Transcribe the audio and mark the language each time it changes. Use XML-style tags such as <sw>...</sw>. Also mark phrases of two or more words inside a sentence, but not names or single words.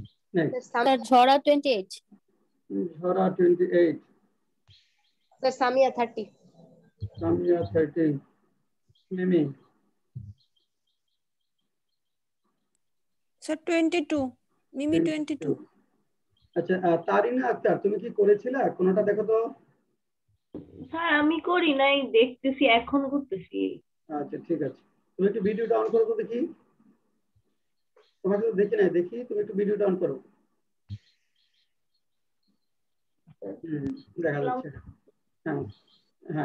<en>Next. Sir, Jhora 28. Jhora 28. Sir, Samia 30. Samia 30. Mimi. Sir, 22. Mimi 22.</en> <bn>আচ্ছা তারিনা আক্তার তুমি কি করেছিলে কোনটা দেখো তো স্যার আমি করি নাই দেখতেছি এখন করতেছি আচ্ছা ঠিক আছে তুমি একটু ভিডিওটা অন করো তো দেখি তোমাকে তো দেখি না দেখি তুমি একটু ভিডিওটা অন করো দেখা যাচ্ছে হ্যাঁ হ্যাঁ</bn>